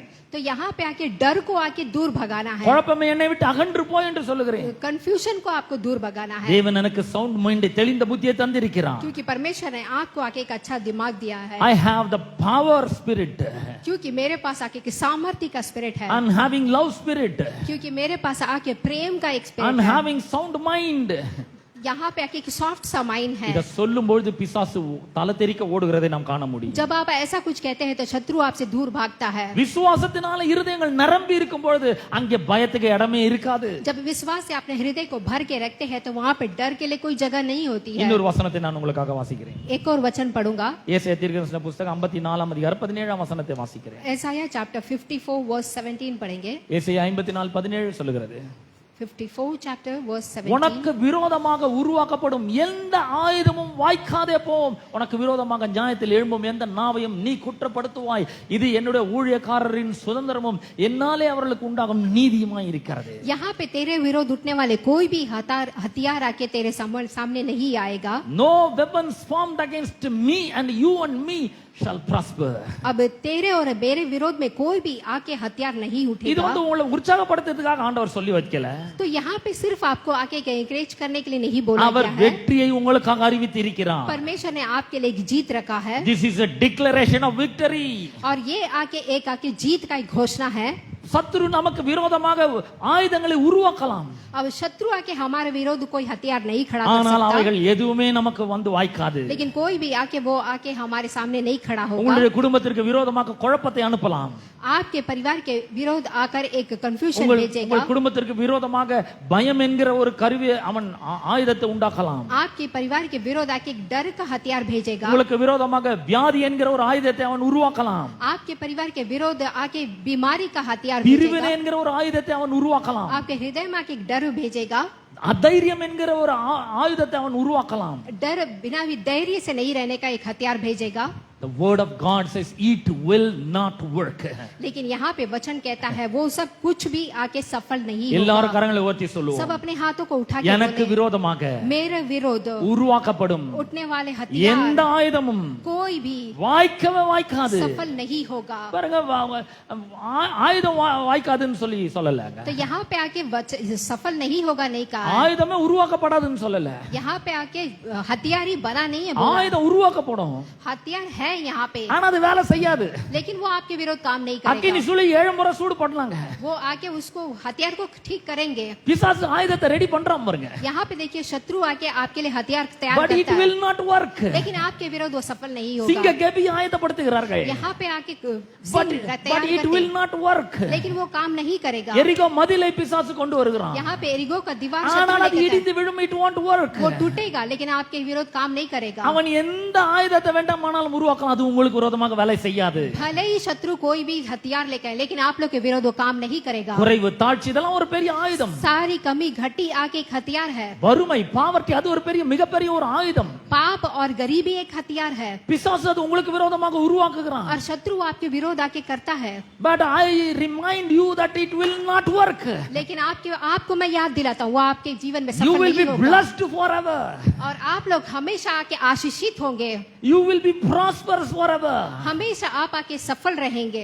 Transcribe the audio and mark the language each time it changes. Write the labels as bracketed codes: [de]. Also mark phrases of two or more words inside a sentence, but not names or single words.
[hi] तो यहाँ पे आके डर को आके दूर भगाना है. [ta] குழப்பமே என்னை விட்டு அகன்று போ என்று சொல்லுகிறேன். [hi] कंफ्यूजन को आपको दूर भगाना है. [ta] தேவன் எனக்கு [en] sound mind [ta] தெளிந்த புத்தியை தந்திருக்கிறார். [hi] क्योंकि परमेश्वर ने आपको आके एक अच्छा दिमाग दिया है. [en] I have the power spirit. [hi] क्योंकि मेरे पास आके एक सामर्थ्य का स्पिरिट है. [en] I'm having love spirit. [hi] क्योंकि मेरे पास आके प्रेम का एक [en] I'm [hi] स्पिरिट है. [en] having sound mind. [hi] यहाँ पे आके एक सॉफ्ट सा माइंड है. [ta] இத சொல்லும் பொழுது பிசாசு தலை தெறிக்க ஓடுகிறதை நாம் காண முடியும். [hi] जब आप ऐसा कुछ कहते हैं तो शत्रु आपसे दूर भागता है. [ta] விசுவாசத்தினால இருதயங்கள் நிரம்பி இருக்கும் பொழுது அங்கே பயத்துக்கு இடமே இருக்காது. [hi] जब विश्वास से अपने हृदय को भर के रखते हैं तो वहाँ पे डर के लिए कोई जगह नहीं होती है. [ta] இன்னொரு வசனத்தை நான் உங்களுக்காக வாசிக்கிறேன். [hi] एक और वचन पढ़ूंगा. [ta] ஏசாயா தீர்க்கதரிசன புத்தகம் 54:17 वचனத்தை வாசிக்கிறேன். [hi] ऐसाया चैप्टर 54 वर्स 17 पढ़ेंगे. [ta] ஏசாயா 54:17 சொல்லுகிறது, [en] 54 chapter verse 17. [ta] உனக்கு விரோதமாக உருவாக்கப்படும் எந்த ஆயுதமும் வாய்க்காதே போம். உனக்கு விரோதமாக நியாயத்தில் எழும்பும் எந்த நாவையும் நீ குற்றப்படுத்துவாய். இது என்னுடைய ஊழியக்காரரின் சுதந்திரமும் என்னாலே அவர்களுக்கு உண்டாகும் நீதியுமாய் இருக்கிறது. [hi] यहाँ पे तेरे विरोध उठने वाले कोई भी हथियार आके तेरे सामने नहीं आएगा. [en] No weapons formed against me and you and me shall prosper. [hi] अब तेरे और मेरे विरोध में कोई भी आके हथियार नहीं [ta] இது [hi] उठेगा. [ta] வந்து உங்களை உற்சாகப்படுத்துறதுக்காக ஆண்டவர் சொல்லி வைக்கல. [hi] तो यहाँ पे सिर्फ आपको आके एनकरेज करने के लिए नहीं बोला [ta] அவர் [hi] गया है. [ta] வெற்றியை உங்களுக்காக அறிவித்து இருக்கிறார். [hi] परमेश्वर ने आपके लिए एक जीत रखा है [en] This is a declaration of victory. [hi] और ये आके जीत का एक घोषणा है. [ta] சத்துரு நமக்கு விரோதமாக ஆயுதங்களை உருவாக்கலாம். [hi] अब शत्रु आके हमारे विरोध कोई हथियार नहीं खड़ा कर [ta] ஆனால் [hi] सकता. [ta] அவைகள் எதுவுமே நமக்கு வந்து வாய்க்காது. [hi] लेकिन कोई भी आके हमारे सामने नहीं खड़ा होगा. [ta] உங்களுடைய குடும்பத்திற்கு விரோதமாக குழப்பத்தை அனுப்பலாம். [hi] आपके परिवार के विरोध आकर एक कंफ्यूजन भेजेगा. [ta] உங்கள் குடும்பத்திற்கு விரோதமாக பயம் என்கிற ஒரு கருவி அவன் ஆயுதத்தை உண்டாக்கலாம். [hi] आपके परिवार के विरोध आके एक डर का हथियार भेजेगा. [ta] உங்களுக்கு விரோதமாக வியாதி என்கிற ஒரு ஆயுதத்தை அவன் உருவாக்கலாம். [hi] आपके परिवार के विरोध आके बीमारी का हथियार [ta] பிரிவினை [hi] भेजेगा. [ta] என்கிற ஒரு ஆயுதத்தை அவன் உருவாக்கலாம். [hi] आपके हृदय में आके एक डर भेजेगा. [ta] அதைரியம் என்கிற ஒரு ஆயுதத்தை அவன் உருவாக்கலாம். [hi] डर बिना भी धैर्य से नहीं रहने का एक हथियार भेजेगा. [en] The word of God says it will not work. [hi] लेकिन यहाँ पे वचन कहता है वो सब कुछ भी आके सफल नहीं [ta] எல்லாரும் [hi] होगा. [ta] கரங்களை உயர்த்தி [hi] सब [ta] சொல்லுவோம். [hi] अपने हाथों को उठा के [ta] எனக்கு [hi] बोले, [ta] விரோதமாக [hi] मेरे विरोध [ta] உருவாக்கப்படும் [hi] उठने वाले [ta] எந்த [hi] हथियार [ta] ஆயுதமும் [hi] कोई भी [ta] வாய்க்கவே வாய்க்காது. [hi] सफल नहीं होगा. [ta] பாருங்க ஆயுதம் வாய்க்காதுன்னு சொல்லலங்க. [hi] तो यहाँ पे आके सफल नहीं होगा नहीं कहा. [ta] ஆயுதமே உருவாக்கப்படாதுன்னு சொல்லல. [hi] यहाँ पे आके हथियार ही बना नहीं है बोला. [ta] ஆயுதம் உருவாக்கப்படும். [hi] हथियार है यहाँ पे [ta] ஆனா அது வேலை செய்யாது. [hi] लेकिन वो आपके विरोध काम नहीं [ta] அக்கினி [hi] करेगा. [ta] சுளி 7 முறை சூடு பண்ணலாங்க. [hi] वो आके उसको हथियार को ठीक करेंगे. [ta] பிசாசு ஆயுதத்தை ரெடி பண்றான் பாருங்க. [hi] यहाँ पे देखिए शत्रु आके आपके लिए हथियार तैयार [en] But it [hi] करता है. [en] will not work. [hi] लेकिन आपके विरोध वो सफल नहीं [ta] சிங்க [hi] होगा. [ta] கெபி ஆயத்தப்படுத்துகிறார்கள். [hi] यहाँ पे आके [en] But [hi] तैयार [en] it will [hi] करते [en] not work. [hi] लेकिन वो काम नहीं करेगा. [ta] எரிகோ மதிலை பிசாசு கொண்டு வருகிறான். [hi] यहाँ पे एरिगो का दीवार [ta] ஆனால் [hi] शत्रु [ta] அது [hi] लेकर [ta] இடிந்து விழும். [en] it won't work. [hi] वो टूटेगा लेकिन आपके विरोध काम नहीं करेगा. [ta] அவன் எந்த ஆயுதத்தை வேண்டாமானாலும் உருவாக்கலாம். அது உங்களுக்கு விரோதமாக வேலை செய்யாது. [hi] भले ही शत्रु कोई भी हथियार लेकर लेकिन आप लोग के विरोध वो काम नहीं करेगा. [ta] குறைவு தாழ்ச்சி இதெல்லாம் ஒரு பெரிய ஆயுதம். [hi] सारी कमी घटी आके एक हथियार है. [ta] வறுமை பாவர்ட்டி அது ஒரு பெரிய மிகப்பெரிய ஒரு ஆயுதம். [hi] पाप और गरीबी एक हथियार है. [ta] பிசாசு அது உங்களுக்கு விரோதமாக உருவாக்குகிறான். [hi] और शत्रु आपके विरोध आके करता है. [en] But I remind you that it will not work. [hi] लेकिन आपको मैं याद दिलाता हूँ वो आपके जीवन में [en] You [hi] सफल [en] will be [hi] नहीं होगा. [en] blessed forever. [hi] और आप लोग हमेशा आके आशीषित होंगे. [en] You will be prosperous forever. [hi] हमेशा आप आके सफल रहेंगे.